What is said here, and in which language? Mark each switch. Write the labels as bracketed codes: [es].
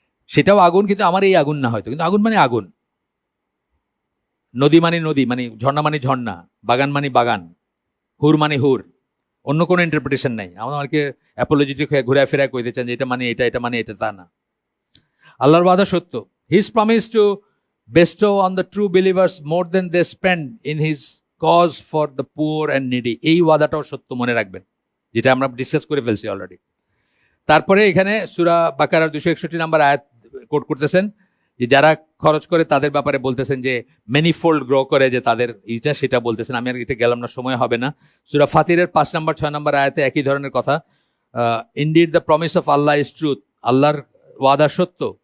[bn] সেটাও আগুন, কিন্তু আমার এই আগুন না হয়তো, কিন্তু আগুন মানে আগুন। নদী মানে নদী, মানে ঝর্ণা মানে ঝর্ণা, বাগান মানে বাগান, হুর মানে হুর, অন্য কোনো ইন্টারপ্রিটেশন নাই। আমাকে অ্যাপোলজিটিক হয়ে ঘুরে ফেরা কইতে চান যে এটা মানে এটা, এটা মানে এটা, তা না। আল্লাহর ওয়াদা সত্য। [en] his promise to bestow on the true believers more than they spend in his cause for the poor and needy, [bn] এই ওয়াদাটাও সত্য মনে রাখবেন, যেটা আমরা ডিসকাস করে ফেলছি অলরেডি। তারপরে এখানে সূরা বাকারার 261 নম্বর আয়াত কোট করতেছেন, যে যারা খরচ করে তাদের ব্যাপারে বলতেছেন যে মেনিফোল্ড গ্রো করে, যে তাদের এইটা সেটা বলতেছেন। আমি আর এটা গেলাম না, সময় হবে না। সূরা ফাতিরের 5 নম্বর 6 নম্বর আয়াতে একই ধরনের কথা। [en] indeed the promise of Allah is truth, [bn] আল্লাহর ওয়াদা সত্য।